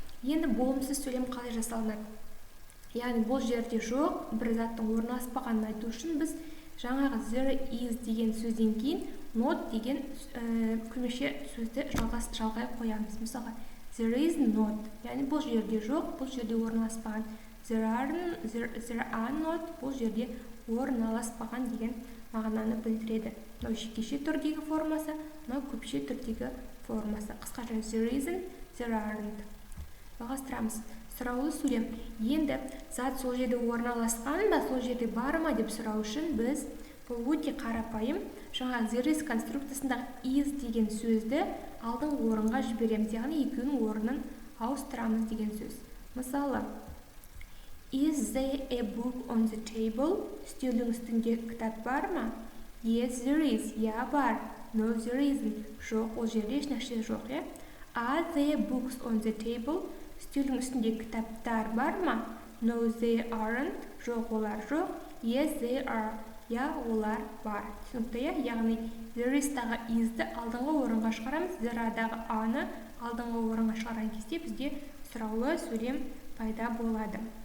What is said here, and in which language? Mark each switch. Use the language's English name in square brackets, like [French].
[Kazakh] Енді болымсыз сөйлем қалай жасалынады? Яғни бұл жерде жоқ, бір заттың орналаспағанын айту үшін біз жаңағы [English] there is [Kazakh] деген сөзден кейін not деген көмекші сөзді жалғай қоямыз. Мысалға, [English] there is not, [Kazakh] яғни бұл жерде жоқ, бұл жерде орналаспаған. [English] There are not, [Kazakh] бұл жерде орналаспаған деген мағынаны білдіреді. Мынау жекеше түрдегі формасы, мынау көпше түрдегі формасы. Қысқаша [English] there isn't, there aren't. [Kazakh] Жалғастырамыз. Сұраулы сөйлем. Енді зат сол жерде орналасқан ба, сол жерде бар ма деп сұрау үшін біз бұл өте қарапайым жаңа there is конструкциясындағы is деген сөзді алдыңғы орынға жібереміз, яғни екеуінің орнын ауыстырамыз деген сөз. [English] Мысалы, is there a book on the table? [Kazakh] Үстелдің үстінде кітап бар ма? [English] Yes, there is. [Kazakh] Я бар. [English] No, there isn't. [Kazakh] Жоқ, ол жерде ешнәрсе жоқ, иә? [English] Are there books on the table? [Kazakh] Үстелдің үстінде кітаптар бар ма? [English] No, they aren't. [Kazakh] Жоқ, олар жоқ. [English] Yes, they are. [Kazakh] Я, олар бар. Түсінікті, яғни there is-дағы is-ді алдыңғы орынға шығарамыз, there are-дағы a-ны алдыңғы орынға шығарған кезде бізде сұраулы сөйлем пайда болады.